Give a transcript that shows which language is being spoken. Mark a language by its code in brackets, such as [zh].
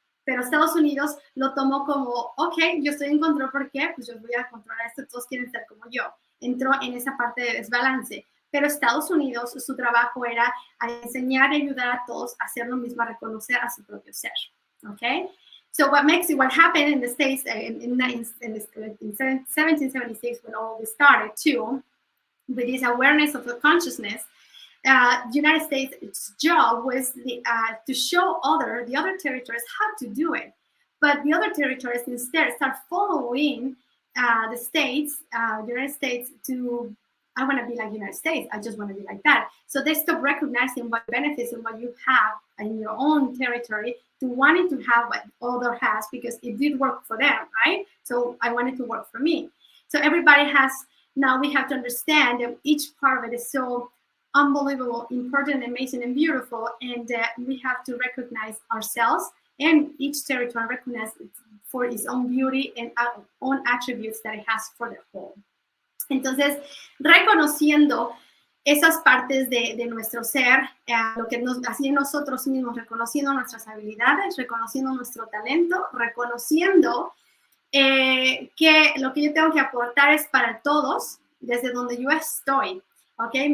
[es] Pero Estados Unidos lo tomó como, ok, yo estoy en control, ¿por qué? Pues yo voy a controlar esto, todos quieren ser como yo. Entró en esa parte de desbalance. Pero Estados Unidos, su trabajo era a enseñar y ayudar a todos a hacer lo mismo, a reconocer a su propio ser. [en] Okay? So what happened in the States in 1776, when all this started too, with this awareness of the consciousness, the United States' job was to show the other territories how to do it. But the other territories instead start following the United States to, I want to be like the United States, I just want to be like that. So they stop recognizing what benefits and what you have in your own territory to wanting to have what other has, because it did work for them, right? So I want it to work for me. So everybody now we have to understand that each part of it is so unbelievable, important, amazing, and beautiful, and we have to recognize ourselves and each territory recognize it for its own beauty and own attributes that it has for the whole. [es] Entonces, reconociendo esas partes de nuestro ser, lo que así nosotros mismos, reconociendo nuestras habilidades, reconociendo nuestro talento, reconociendo que lo que yo tengo que aportar es para todos, desde donde yo estoy. ¿Okay?